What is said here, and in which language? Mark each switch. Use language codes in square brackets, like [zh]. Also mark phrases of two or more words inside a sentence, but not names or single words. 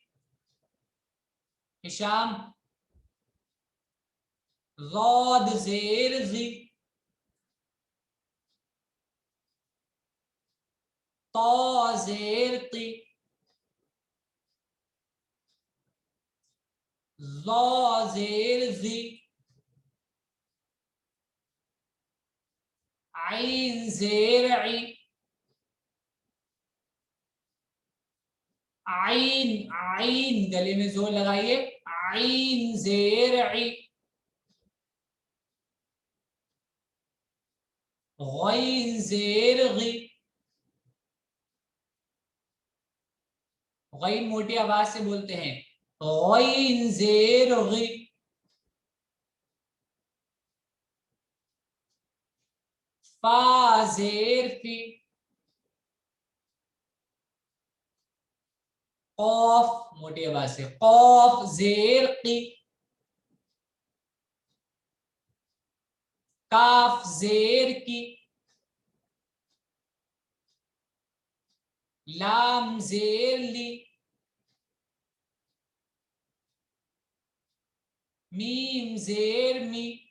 [hi] हिशाम, जौद जेर जी, तो जेर ती, जौ जेर जी, आइन जेर आई, आइन, आइन गले में जोर लगाइए, आइन जेर आई। गैन जेर गी, गैन मोटी आवाज से बोलते हैं, गैन जेर गी। फा जेर फी, कौफ मोटी आवाज से, कौफ जेर की, काफ जेर की, लाम जेर ली, मीम जेर मी,